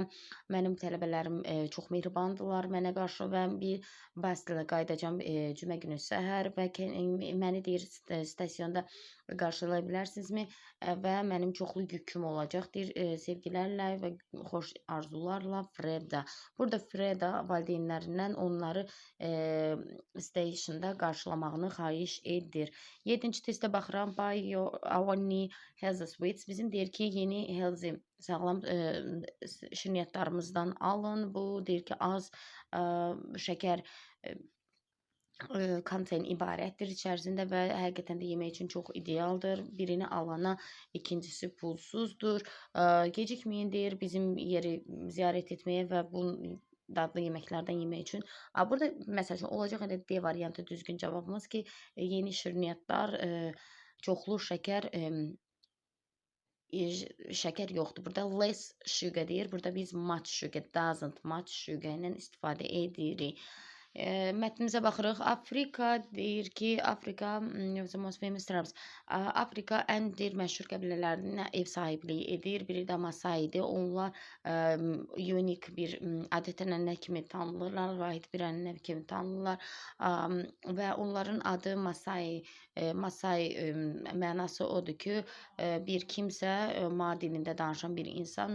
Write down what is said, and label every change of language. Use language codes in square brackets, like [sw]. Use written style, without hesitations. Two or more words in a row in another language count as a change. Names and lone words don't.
[az] Mənim tələbələrim çox mehribandırlar mənə qarşı və bir bəslə qayıdacam cümə günü səhər və məni deyir stasionda qarşılaya bilərsinizmi və mənim çoxlu yüküm olacaq, deyir, sevgilərlə və xoş arzularla Freda. Burada Freda valideynlərindən onları stationda qarşılamağını xahiş edir. 7-ci testə baxıram. [en] Buy our new healthy sweets. [az] Bizim deyir ki, yeni healthy sağlam şirniyyatlarımızdan alın. Bu deyir ki, az şəkər konten ibarətdir içərisində və həqiqətən də yemək üçün çox idealdır. Birini alana ikincisi pulsuzdur. Gecikməyin deyir bizim yeri ziyarət etməyə və bu dadlı yeməklərdən yemək üçün. Burada məsəl üçün olacaq elə D variantı düzgün cavabımız ki, yeni şirniyyatlar, çoxlu şəkər yoxdur. Burada [en] less sugar [az] deyir. Burada biz [en] much sugar, doesn't much sugar [az] ilə istifadə edirik. Mətnimizə baxırıq. Afrika deyir ki, Afrika [en] the most famous tribes. [az] Afrika ən deyir məşhur qəbilələrinə ev sahibliyi edir. Biri də Masaidir. Onlar unik bir adət-ənənə kimi tanınırlar, vahid bir ənənə kimi tanınırlar və onların adı Masai. Masai mənası odur ki, bir kimsə Ma dilində danışan bir insan.